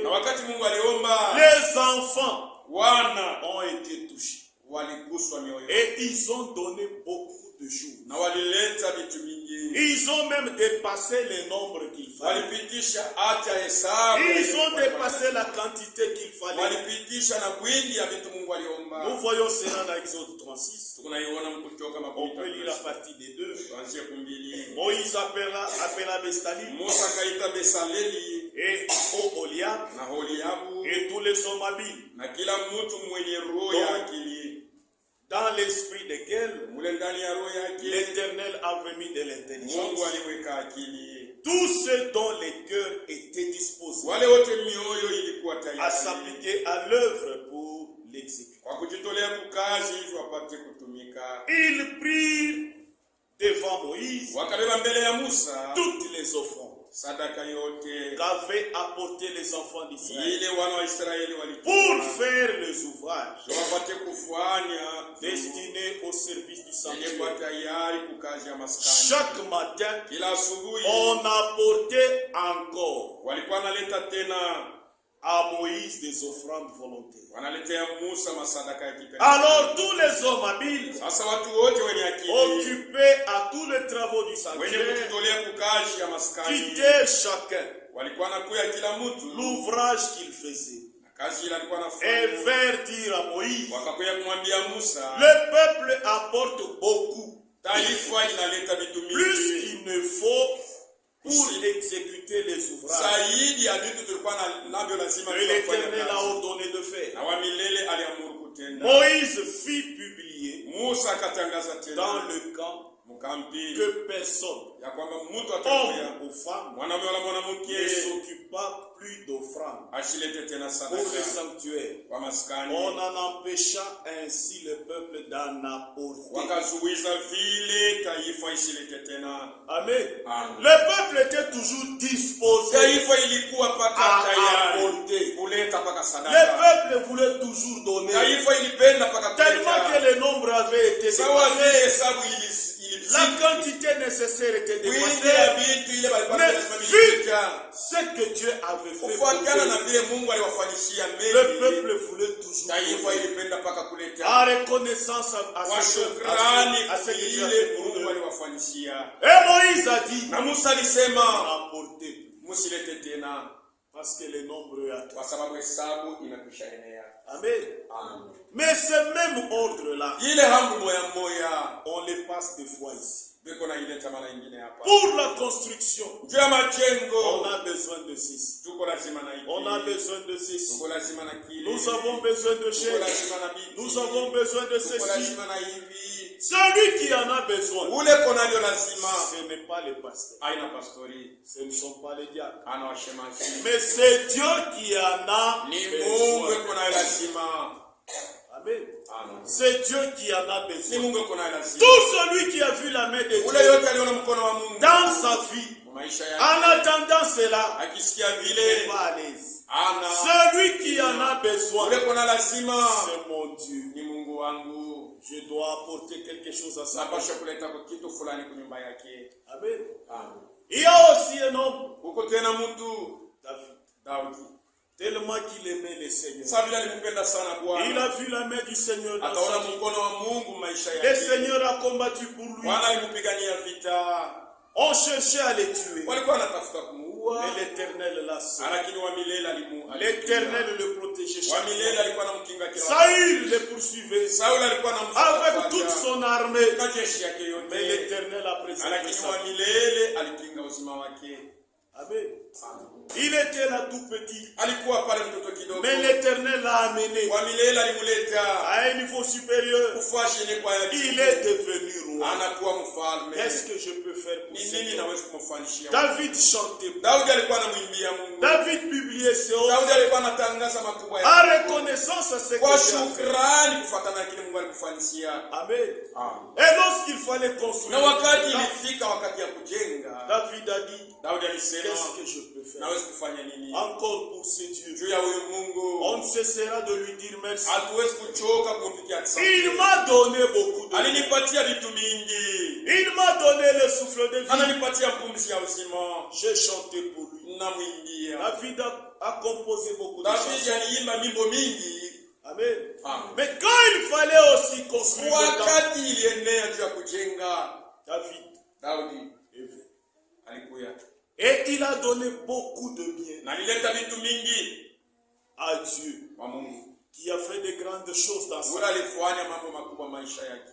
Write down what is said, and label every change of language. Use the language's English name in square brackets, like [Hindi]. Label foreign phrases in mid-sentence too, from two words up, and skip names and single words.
[Swahili] Na wakati Mungu aliomba, [French] les enfants [Swahili] wana [French] ont été touchés. [Swahili] waliguswa mioyo [French] Et ils ont donné beaucoup de choses. [Swahili] na walileta vitu mingi. [French] Ils ont même dépassé les nombres qu'il fallait. [Swahili] Walipitisha hata hesabu. [French] Ils ont dépassé la quantité qu'il fallait. [Swahili] Walipitisha na wingi ya vitu Mungu aliomba. [French] Nous voyons cela dans Exode 36. [Swahili] Tunaiona Kutoka [French] On peut lire la partie des 2. [Swahili] kuanzia 2. [French] Moïse appela Bestalim [Swahili] Musa akaita Besaleli [French] et Oholiab [Swahili] na Holiabu [French] et tous les hommes habiles, [Swahili] na kila mtu mwenye roho ya akili, [French] dans l'esprit desquels [Swahili] mule ndani ya roho yake [French] l'Éternel avait mis de [Swahili] Mungu [French] l'intelligence. [Swahili] aliweka akili. [French] Tous ceux dont les cœurs étaient disposés [Swahili] Wale wote mioyo ilikuwa [French] à [Swahili] tayari [French] s'appliquer à l'œuvre pour l'exécuter. [Swahili] kwa kujitolea kukazi ili wapate kutumika. [French] Ils prirent devant Moïse [Swahili] Wakabeba mbele ya Musa [French] toutes les offrandes [Swahili] sadaka yote [French] qu'avaient apporté les enfants d'Israël [Swahili] ile wana wa Israeli walitoa [French] pour faire les ouvrages [Swahili] wapate kufanya [French] destinés au service du [Swahili] yenye [French] sanctuaire. [Swahili] kwa tayari kukazi ya maskani. [French] Chaque matin, [Swahili] Kila asubuhi [French] on apportait encore [Swahili] walikuwa wanaleta tena [French] à Moïse des offrandes volontaires. [Swahili] wanaletea Musa masadaka ya kipekee. [French] Alors tous les hommes habiles, [Swahili] Sasa watu wote wenye akili [French] occupés à tous les travaux du [Swahili] wenye [French] sanctuaire, [Swahili] kujitolea kukazi ya maskani [French] quittaient chacun [Swahili] walikuwa nakuya kila mtu [French] l'ouvrage qu'il faisait [Swahili] na kazi ile alikuwa [French] et [Swahili] anafanya, [French] vinrent dire à Moïse, [Swahili] wakakuya kumwambia Musa, [French] le peuple apporte beaucoup, [Swahili] taifa inaleta vitu [French] plus [Swahili] mingi [French] qu'il ne faut pour exécuter les ouvrages [Swahili] zaidi ya vitu tulikuwa navyo lazima [French] que l'Éternel a [Swahili] tufanye, [French] ordonné de faire. [Swahili] na wa milele aliamuru kutenda. [French] Moïse fit publier [Swahili] Musa akatangaza [French] dans [Swahili] tena [French] le camp [Swahili] mkampi [French] que personne, [Swahili] ya kwamba mtu atakuya [French] homme ou femme, [Swahili] mwanamume wala mwanamke [French] ne s'occupa plus d'offrandes [Swahili] asilete tena [French] pour le [Swahili] sadaka [French] sanctuaire. [Swahili] kwa maskani. [French] On en empêcha ainsi le peuple d'en apporter. [Swahili] Wakazuiza vile taifa isilete tena. [French] Amen. [Swahili] Amen. [French] Le peuple était toujours disposé [Swahili] Taifa ilikuwa paka [French] à [Swahili] tayari [French] apporter. [Swahili] kuleta paka [French] Le [Swahili] sadaka. [French] peuple voulait toujours donner. [Swahili] Taifa ilipenda paka [French] Tellement que [Swahili] kuleta. [French] le nombre avait été [Swahili] Sawa vile [French] dépassé, [Swahili] hesabu [French] la quantité nécessaire était [Swahili] wingi ya [French] dépassée. [Swahili] vitu ile walikuwa [French] Mais [Swahili] lazima [French] vu [Swahili] vileta. [French] ce que Dieu avait fait pour [Swahili] Kufuatana na [French] eux, [Swahili] vile Mungu aliwafanyishia [French] le [Swahili] mengi, [French] peuple voulait toujours [Swahili] taifa [French] donner. [Swahili] ilipenda paka kuleta. [French] En reconnaissance à [Swahili] Kwa [French] ce [Swahili] shukrani [French] que Dieu a [Swahili] ile [French] fait pour [Swahili] Mungu [French] eux. [Swahili] aliwafanyishia. [French] Et Moïse a dit, [Swahili] Na Musa alisema [French] apportez [Swahili] musilete tena [French] parce que le nombre est à toi. [Swahili] kwa sababu hesabu imekwisha enea. [French] Amen. [Swahili] Amen. [French] Mais ce même ordre-là, [Swahili] Ile hamdu moya moya [French] on les passe des fois ici. [Swahili] beko na ileta mara nyingine hapa. [French] Pour la construction, [Swahili] Juu ya [French] on [Swahili] majengo [French] a besoin de ceci. [Swahili] tuko lazima na hiki. [French] On a besoin de ceci. [Swahili] Tuko lazima na kile. [French] Nous avons besoin de [Swahili] Tuko [French] chair. [Swahili] lazima na biti. [French] Nous avons besoin de [Swahili] Tuko [French] ceci. [Swahili] lazima na hivi. [French] Celui qui en a besoin, [Swahili] Ule konavyo lazima [French] ce n'est pas les pasteurs. [Swahili] aina pastori [French] Ce ne sont pas les diacres. [Swahili] ana washemasi. [French] Mais c'est Dieu qui en a [Swahili] Ni Mungu [French] besoin. [Swahili] konayo lazima. [French] Amen. [Swahili] Amen. [French] C'est Dieu qui en a [Swahili] Ni [French] besoin. [Swahili] Mungu konayo lazima. [French] Tout celui qui a vu la main de [Swahili] Ule [French] Dieu [Swahili] yote aliona mkono wa Mungu [French] dans sa vie, [Swahili] kwa maisha yake [French] en attendant cela, [Swahili] akisikia [French] il n'est [Swahili] vile [French] pas à l'aise. [Swahili] ana [French] Celui qui en a besoin, [Swahili] ule kona lazima [French] c'est mon Dieu. [Swahili] ni Mungu wangu. [French] Je dois apporter quelque chose à sa vie. [Swahili] Napasha kuleta kwa kitu fulani kwa nyumba yake. [French] Amen. [Swahili] Amen. [French] Il y a aussi un homme, [Swahili] Huko tena mtu [French] David, [Swahili] Daudi. [French] tellement qu'il aimait le Seigneur. [Swahili] Sasa vile alimpenda sana [French] Il [Swahili] Bwana. [French] a vu la main du Seigneur dans [Swahili] Akaona [French] sa vie. [Swahili] mkono wa Mungu maisha [French] Le [Swahili] yake. [French] Seigneur a combattu pour lui. [Swahili] Bwana alimpigania vita. [French] On cherchait à le tuer. [Swahili] Walikuwa wanatafuta kumuua. [French] Mais l'Éternel l'a sauvé. [Swahili] Lakini wa milele [French] L'Éternel le protégeait [Swahili] wa [French] chaque [Swahili] milele [French] fois. [Swahili] alikuwa anamkinga kila [French] Saül le poursuivait [Swahili] Sauli alikuwa anamfuata [French] avec toute son armée. [Swahili] na jeshi yake [French] Mais [Swahili] yote. [French] l'Éternel a préservé [Swahili] Lakini [French] sa [Swahili] wa [French] vie. [Swahili] milele alikinga uzima wake. [French] Amen. Il était là tout petit. [Swahili] Alikuwa pale mtoto kidogo. [French] Mais l'Éternel l'a amené [Swahili] Wa milele alimuleta [French] à un niveau supérieur. [Swahili] kufashi ni kwa yake. [French] Il est devenu roi. [Swahili] Anakuwa mfalme. [French] Qu'est-ce que je peux faire pour [Swahili] Ni [French] cet [Swahili] nini [French] homme? [Swahili] naweza kumfanyishia? [French] David chantait. [Swahili] Daudi alikuwa anamwimbia Mungu. [French] David publiait ses [Swahili] Daudi [French] offres [Swahili] alikuwa anatangaza makubwa [French] en [Swahili] yake [French] reconnaissance à ce que [Swahili] kwa [French] Dieu a fait. [Swahili] shukrani kufuatana na kile Mungu alikufanyishia. [French] Amen. [Swahili] Amen. [French] Et lorsqu'il fallait construire, [Swahili] Na wakati ilifika wakati ya kujenga, [French] David a dit, [Swahili] Daudi alisema [French] qu'est-ce que je peux faire? [Swahili] naweza kufanya nini? [French] Encore pour ce Dieu. [Swahili] Juu ya huyu Mungu [French] On ne cessera de lui dire merci. [Swahili] hatuwezi kuchoka kumpigia asante. [French] Il m'a donné beaucoup de vie. [Swahili] Alinipatia vitu mingi. [French] Il m'a donné le souffle de vie. [Swahili] Ananipatia pumzi ya uzima. [French] J'ai chanté pour lui. [Swahili] Namwimbia. [French] David a composé beaucoup de [Swahili] David [French] chansons. [Swahili] aliimba mimbo mingi. [French] Amen. [Swahili] Amen. [French] Mais quand il fallait aussi construire le temple, [Swahili] Wakati ilienea juu ya kujenga, [French] David [Swahili] Daudi [French] est venu. [Swahili] alikuya [French] Et il a donné beaucoup de bien [Swahili] na alileta vitu mingi [French] à Dieu, [Swahili] kwa Mungu. [French] qui a fait de grandes choses dans sa [Swahili] Mungu [French] vie. [Swahili] alifanya mambo makubwa maisha yake.